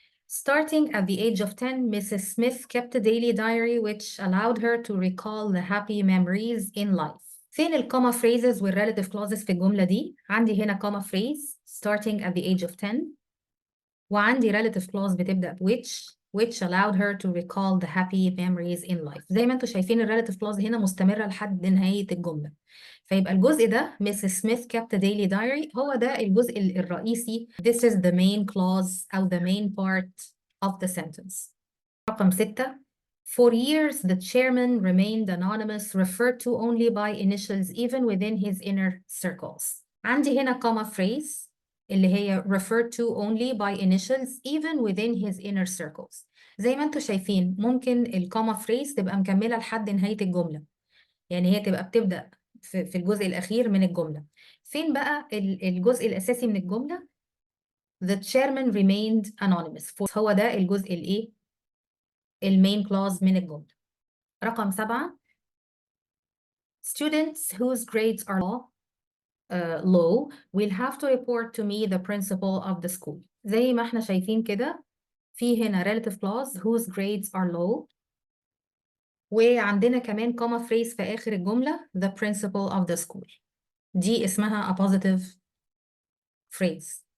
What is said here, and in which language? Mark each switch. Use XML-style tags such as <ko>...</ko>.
<en>Starting at the age of 10, Mrs. Smith kept a daily diary which allowed her to recall the happy memories in life.</en> <ar>فين الكوما phrases والrelative clauses في الجملة دي؟ عندي هنا</ar> <en>comma phrase starting at the age of 10، وعندي relative clause بتبدأ which allowed her to recall the happy memories in life.</en> <ar>زي ما انتم شايفين الrelative clause هنا مستمرة لحد نهاية الجملة. فيبقى الجزء ده Mrs.</ar> <en>Smith kept a daily diary</en> <ar>هو ده الجزء الرئيسي.</ar> <en>This is the main clause أو the main part of the sentence.</en> <ar>رقم 6.</ar> <en>For years, the chairman remained anonymous, referred to only by initials even within his inner circles.</en> <ar>عندي هنا</ar> <en>comma phrase اللي هي referred to only by initials even within his inner circles.</en> <ar>زي ما انتم شايفين ممكن الكوما phrase تبقى مكملة لحد نهاية الجملة، يعني هي تبقى بتبدأ في الجزء الأخير من الجملة. فين بقى الجزء الأساسي من الجملة؟</ar> <en>The chairman remained anonymous.</en> <ar>هو ده الجزء الإيه؟ المين clause من الجملة. رقم 7.</ar> <en>Students whose grades are low will have to report to me the principal of the school.</en> <ar>زي ما احنا شايفين كده في هنا relative clause</ar> <en>whose grades are low،</en> <ar>وعندنا كمان comma phrase في آخر الجملة</ar> <en>the principal of the school.</en> <ar>دي اسمها</ar> <en>a positive phrase.</en>